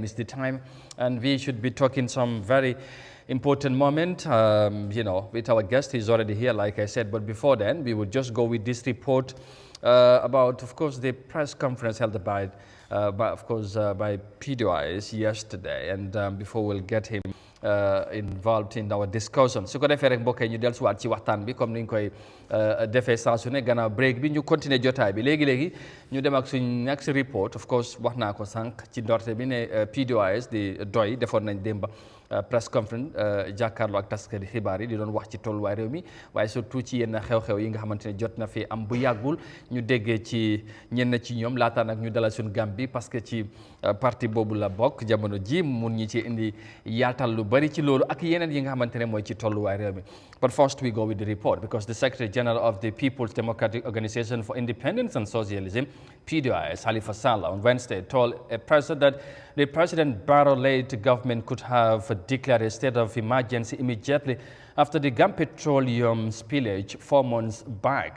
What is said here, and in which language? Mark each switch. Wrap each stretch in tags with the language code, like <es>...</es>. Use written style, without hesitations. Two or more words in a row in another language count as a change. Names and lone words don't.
<en>is the time, and we should be talking some very important moment, you know, with our guest. He's already here, like I said, but before then, we would just go with this report about, of course, the press conference held by of course, by PDOIS yesterday.</en> <wo>And before we'll get him involved in our discussion su ko defee rek mbokk yi ñu dellusiwaat ci waxtaan bi comme ni ñu koy defee saa su ne gannaaw break bi ñu continuer jotaay bi léegi ñu dem ak suñ</wo> <en>next report.</en> <wo>Of course wax naa ko sànq ci ndorte bi ne PDOIS di doy defoon nañ démba</wo> <en>press conference</en> <wo>jàkkaarloo ak taskati xibaar yi di doon wax ci tolluwaay réew mi waaye surtout ci yenn xew-xew yi nga xamante ne jot na fi am bu yàggul ñu déggee ci ñenn ci ñoom laata nag ñu dalal suñ Gambie parce que ci parti boobu la bokk jamono ji mun ñi ci indi yaatal lu bari ci loolu ak yeneen yi nga xamante ne mooy ci tolluwaay réew mi.</wo> <en>But first we go with the report because the Secretary General of the People's Democratic Organization for Independence and Socialism, PDOIS, Halifa Sallah, on Wednesday told a press that the President Barrow-led government could have declared a state of emergency immediately after the Gam Petroleum spillage 4 months back.</en>